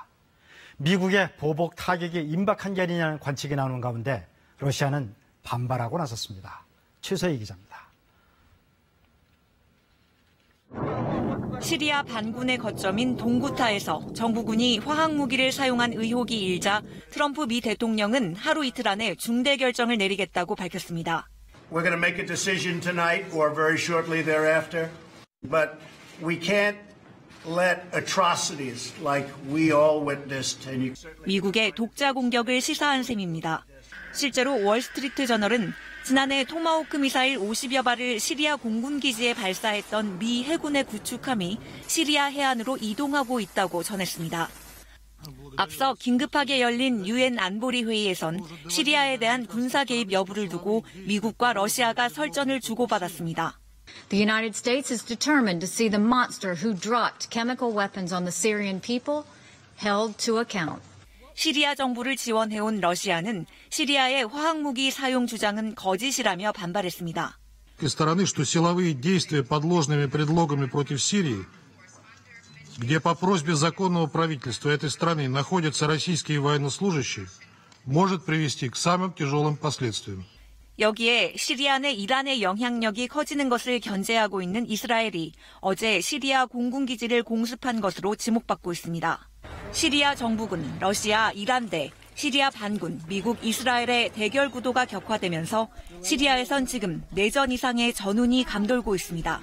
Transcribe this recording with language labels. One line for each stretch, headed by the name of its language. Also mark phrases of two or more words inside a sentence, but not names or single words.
Korean: 미국의 보복 타격이 임박한 게 아니냐는 관측이 나오는 가운데 러시아는 반발하고 나섰습니다. 최서희 기자입니다. 시리아 반군의 거점인 동구타에서 정부군이 화학무기를 사용한 의혹이 일자 트럼프 미 대통령은 하루 이틀 안에 중대 결정을 내리겠다고 밝혔습니다.
English: We're going to make a decision tonight or very shortly thereafter, but we can't let atrocities like we all witnessed.
Korean: 미국의 독자 공격을 시사한 셈입니다. 실제로 월스트리트 저널은 지난해 토마호크 미사일 50여 발을 시리아 공군 기지에 발사했던 미 해군의 구축함이 시리아 해안으로 이동하고 있다고 전했습니다. 앞서 긴급하게 열린 유엔 안보리 회의에선 시리아에 대한 군사 개입 여부를 두고 미국과 러시아가 설전을 주고받았습니다.
English: The United States is determined to see the monster who dropped chemical weapons on the Syrian people held to account.
Korean: 시리아 정부를 지원해온 러시아는 시리아의 화학무기 사용 주장은 거짓이라며 반발했습니다.
Russian: Из стороны, что силовые действия под ложными предлогами против Сирии, где по просьбе законного правительства этой страны находятся российские военнослужащие, может привести к самым тяжелым последствиям.
Korean: 여기에 시리아 내 이란의 영향력이 커지는 것을 견제하고 있는 이스라엘이 어제 시리아 공군기지를 공습한 것으로 지목받고 있습니다. 시리아 정부군, 러시아, 이란 대 시리아 반군, 미국, 이스라엘의 대결 구도가 격화되면서 시리아에선 지금 내전 이상의 전운이 감돌고 있습니다.